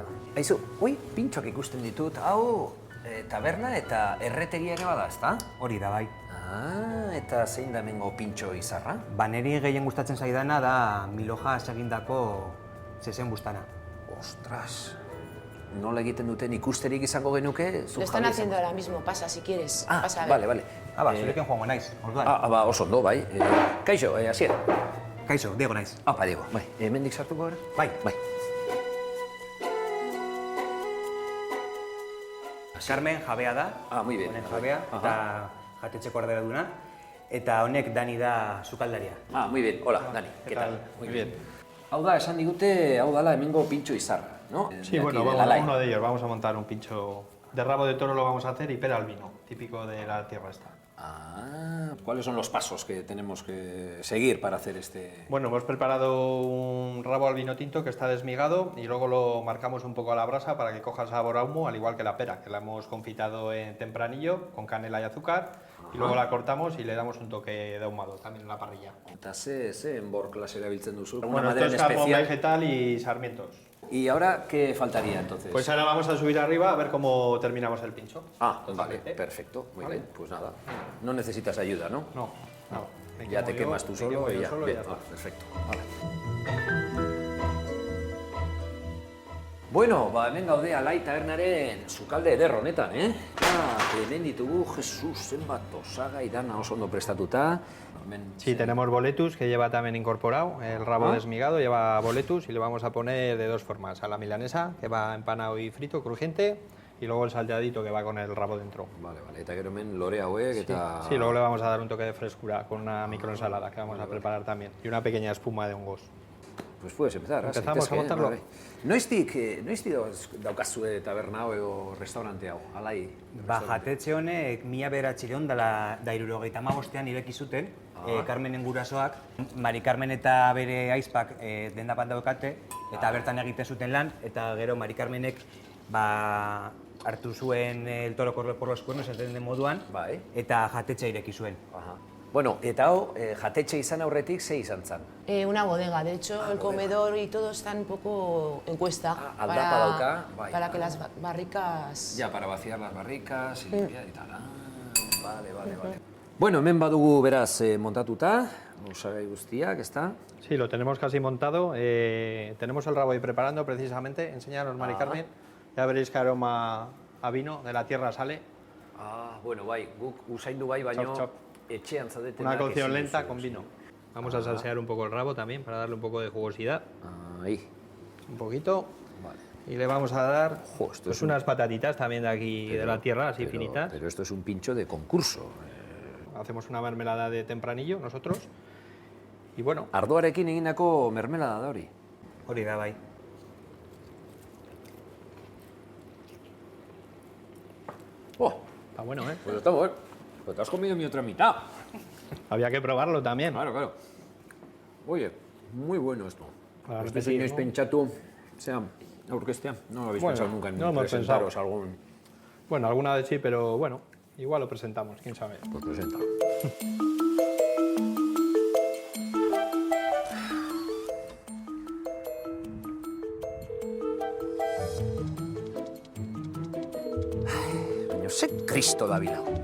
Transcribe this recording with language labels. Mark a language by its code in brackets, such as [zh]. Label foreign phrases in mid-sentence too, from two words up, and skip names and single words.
[eu] Aizu, pintxoak ikusten ditut, hau taberna eta erretegia ere bada, ezta? Hori da, bai. Eta zein da hemengo pintxo izarra? Neri gehien gustatzen zaidana da Miloja egindako zezen bustana. Ostras, nola egiten duten ikusterik izango genuke? [es] Lo están haciendo ahora mismo, pasa si quieres. Pasa a ver. Vale. [eu] Zurekin joango naiz, orduan. Oso ondo, bai. Kaixo, Asier. Kaixo, Diego naiz. Diego, bai. Hemendik sartuko gara? Bai. Carmen jabea da. [es] Muy bien. [eu] Honen jabea, eta jatetxeko arduraduna. Eta honek Dani da sukaldaria. [es] Muy bien. Hola, Dani. ¿Qué tal? Muy bien. [eu] Hau da, esan digute, hau dala hemengo pintxo izarra, [es] ¿no? Sí, bueno, uno de ellos. Vamos a montar un pincho de rabo de toro, lo vamos a hacer, y pera al vino, típico de la tierra esta. ¿Cuáles son los pasos que tenemos que seguir para hacer este...? Bueno, hemos preparado un rabo al vino tinto que está desmigado y luego lo marcamos un poco a la brasa para que coja sabor a humo, al igual que la pera, que la hemos confitado en tempranillo con canela y azúcar. Y luego la cortamos y le damos un toque de ahumado también en la parrilla. [eu] Eta ze enbor klase erabiltzen duzu? [es] Bueno, esto es jamón vegetal y sarmientos. ¿Y ahora qué faltaría entonces? Pues ahora vamos a subir arriba a ver cómo terminamos el pincho. Vale, perfecto, muy bien. Pues nada, no necesitas ayuda, ¿no? No. Ya te quemas tú solo y ya. Bien, perfecto. [eu] Bueno, hemen gaude Alai tabernaren sukalde eder honetan, hemen ditugu, Jesus, zenbat osagai dana oso ondo prestatuta. [es] Sí, tenemos boletus que lleva también incorporado, el rabo desmigado lleva boletus y le vamos a poner de dos formas, a la milanesa, que va empanado y frito, crujiente, y luego el salteadito que va con el rabo dentro. [eu] Vale, eta gero hemen lore hauek eta... [es] Sí, luego le vamos a dar un toque de frescura con una microensalada que vamos a preparar también, y una pequeña espuma de hongos. Pues puedes empezar. Empezamos a montarlo. [eu] Noiztik daukazue taberna hau edo restaurante hau, Alai? Jatetxe honek 1975ean ireki zuten, Carmenen gurasoak. Mari Carmen eta bere aizpak denda bat daukate, eta bertan egiten zuten lan, eta gero Mari Carmenek hartu zuen [es] el toro por los cuernos, [eu] esaten den moduan, eta jatetxe ireki zuen. Bueno, eta hau, jatetxe izan aurretik, ze izan zen? [es] Una bodega, de hecho, el comedor y todo está un poco en cuesta. [eu] Aldapa dauka, [es] para que las barricas... Ya, para vaciar las barricas y limpiar y tal. Vale. [eu] Bueno, hemen badugu beraz montatuta, osagai guztiak, [es] ¿está? Sí, lo tenemos casi montado. Tenemos el rabo ahí preparando precisamente. Enseñaros, Mari Carmen. Ya veréis que aroma a vino de la tierra sale. [eu] Bueno, bai, guk usaindu bai, baino... [es] Una cocción lenta con vino. Vamos a salsear un poco el rabo también para darle un poco de jugosidad. Ahí. Un poquito. Y le vamos a dar unas patatitas también de aquí, de la tierra, así finitas. Pero esto es un pincho de concurso. Hacemos una mermelada de tempranillo nosotros. Y bueno. [eu] Ardoarekin egindako mermelada da hori. Hori da, bai. [es] Está bueno, ¿eh? Pues está bueno. Pero te has comido mi otra mitad. Había que probarlo también. Claro. Oye, muy bueno esto. Este señor [eu] pentsatu, aurkeztea. [es] No lo habéis pensado nunca en presentaros algún... Bueno, alguna vez sí, pero bueno, igual lo presentamos, quién sabe. Pues presenta. [eu] Baina ze Kristo da bila.